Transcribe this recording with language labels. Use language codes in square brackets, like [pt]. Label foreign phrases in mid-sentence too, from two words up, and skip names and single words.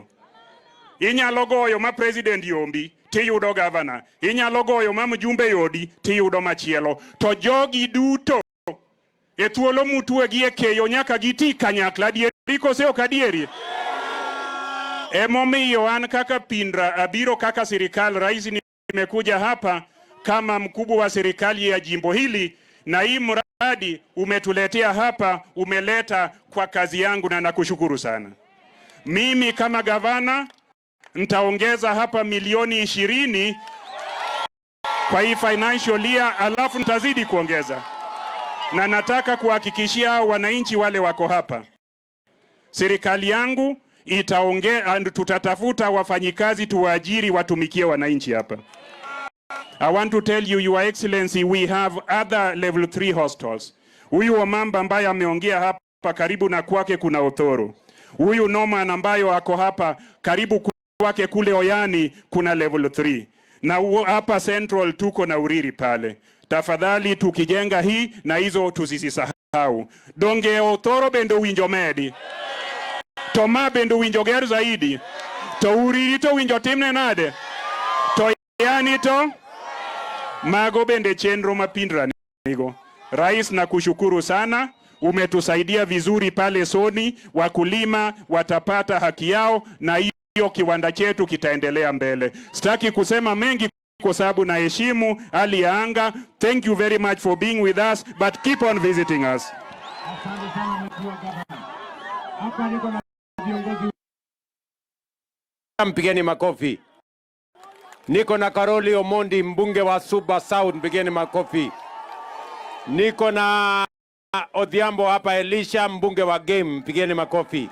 [luo] Inyalo goyo ma president yombi tiyudo governor, inyalo goyo ma mjumbe yodi tiyudo machielo, to jogi duto e thuolo mutwe gi e keyo nyaka giti kanyakla adieri kose ok adieri. Emomiyo an kaka Pindra abiro kaka sirikal. [sw] Rais nimekuja hapa kama mkubwa wa serikali ya jimbo hili, na hii mradi umetuletea hapa, umeleta kwa kazi yangu na nakushukuru sana. Mimi kama gavana nitaongeza hapa milioni 20 kwa hii [en] financial year, [sw] alafu nitazidi kuongeza. Na nataka kuhakikishia wananchi wale wako hapa, serikali yangu itaongea, tutatafuta wafanyikazi tuwaajiri watumikie wananchi hapa. [en] I want to tell you, Your Excellency, we have other level 3 hostels. [sw] Huyu Omamba ambaye ameongea hapa karibu na kwake kuna Othoro. Huyu Norman ambayo ako hapa karibu kwake kule Oyani kuna level 3. Na hapa Central tuko na Uriri pale. Tafadhali tukijenga hii na hizo tusisahau. [luo] Donge Othoro bendo winjo medi. Toma bendo winjo ger zaidi. To Uriri to winjo timne nade. To Oyani to mago bende chenro mapindra nigo. [sw] Rais na kushukuru sana, umetusaidia vizuri pale Soni, wakulima watapata haki yao na hiyo kiwanda chetu kitaendelea mbele. Sitaki kusema mengi kwa sababu na heshimu hali ya anga. [en] Thank you very much for being with us, but keep on visiting us. [sw] Mpigeni makofi. Niko na Karoli Omondi, mbunge wa Suba South, mpigeni makofi. Niko na Odhiambo hapa Elisha, mbunge wa Game, mpigeni makofi.